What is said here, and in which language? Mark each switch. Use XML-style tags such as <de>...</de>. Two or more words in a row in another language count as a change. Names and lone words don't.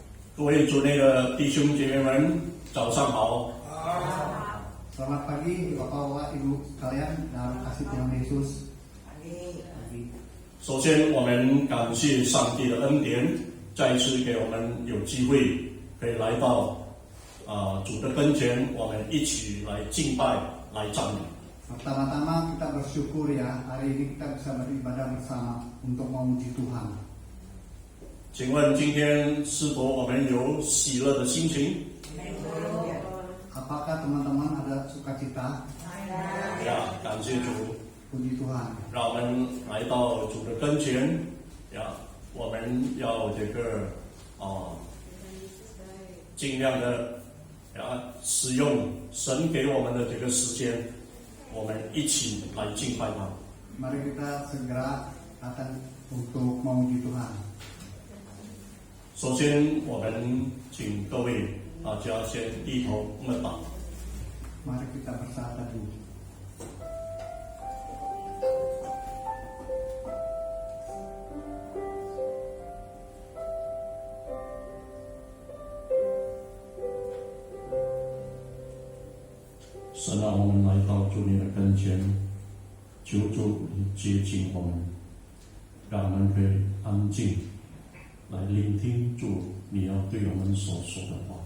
<zh>各位主内的弟兄姐妹们，早上好。</zh> <id>Selamat pagi Bapak Ibu sekalian dalam kasih Tuhan Yesus. Pagi.</id> <zh>首先，我们感谢上帝的恩典，再一次给我们有机会可以来到主的跟前，我们一起来敬拜、来赞美。</zh> <id>Pertama-tama kita bersyukur ya, hari ini kita bisa beribadah bersama untuk memuji Tuhan.</id> <zh>请问今天是否我们有喜乐的心情？</zh> <id>Apakah teman-teman ada sukacita?</id> <zh>呀，感谢主，</zh> <id>Puji Tuhan.</id> <zh>让我们来到主的跟前。呀，我们要这个尽量的使用神给我们的这个时间，我们一起来敬拜他。</zh> <id>Mari kita segera datang untuk memuji Tuhan.</id> <zh>首先，我们请各位大家先低头默祷。</zh> <id>Mari kita bersatu dulu.</id> <zh>神啊，我们来到主你的跟前，求主你接近我们，让我们可以安静来聆听主你要对我们所说的话。</zh>